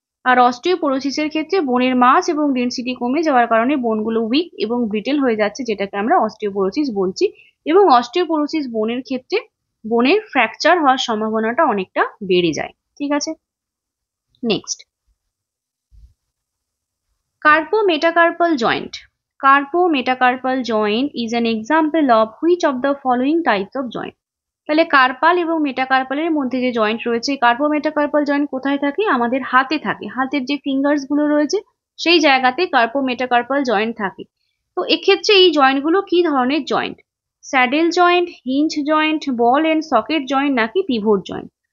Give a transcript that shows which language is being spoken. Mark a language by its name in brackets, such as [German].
[Bangla] আর অস্টিওপোরোসিসের ক্ষেত্রে বোনের মাস এবং ডেনসিটি কমে যাওয়ার কারণে বোনগুলো উইক এবং ব্রিটেল হয়ে যাচ্ছে, যেটাকে আমরা অস্টিওপোরোসিস বলছি। এবং অস্টিওপোরোসিস বোনের ক্ষেত্রে বোনের ফ্র্যাকচার হওয়ার সম্ভাবনাটা অনেকটা বেড়ে যায়। ঠিক আছে, next, carpometacarpal joint. [English] Carpometacarpal joint is an example of which of the following types of joint? [Bangla] তাহলে কার্পাল এবং মেটাকার্পালের মধ্যে যে জয়েন্ট রয়েছে, কার্পোমেটাকার্পাল জয়েন্ট কোথায় থাকে? আমাদের হাতে থাকে। হাতের যে ফিঙ্গার্স গুলো রয়েছে সেই জায়গাতে কার্পোমেটাকার্পাল জয়েন্ট থাকে। তো এক্ষেত্রে এই জয়েন্টগুলো কি ধরনের joint? Saddle joint, hinge joint, ball and socket joint, নাকি পিভট জয়েন্ট?